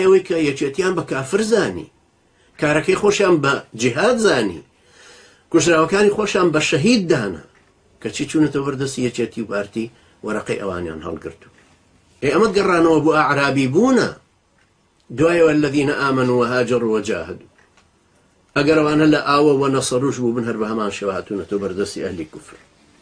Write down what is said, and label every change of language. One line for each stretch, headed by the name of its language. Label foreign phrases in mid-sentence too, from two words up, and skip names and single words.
Central Kurdish: ئەوەی کە یەکێتیان بە کافر زانی کارەکەی خۆشیان بە جیهاد زانی کوژراوەکانی خۆشیان بە شەهید دانا کەچی چوونەتە بەردەستی یەکێتی و پارتی وەرەقەی ئەوانیان هەڵگرتو ئێ ئەمە گەڕانەوە بۆ ئەعرابی بوونە دوایەوە
Arabic: الذين آمنوا وهاجروا وجاهدوا
Central Kurdish: ئەگەر ئەوانە لە ئاوە وە نەسەڕوش بوو بن هەر بە هەمان شێوە هاتوونەتە بەردەستی ئەهلی کوفر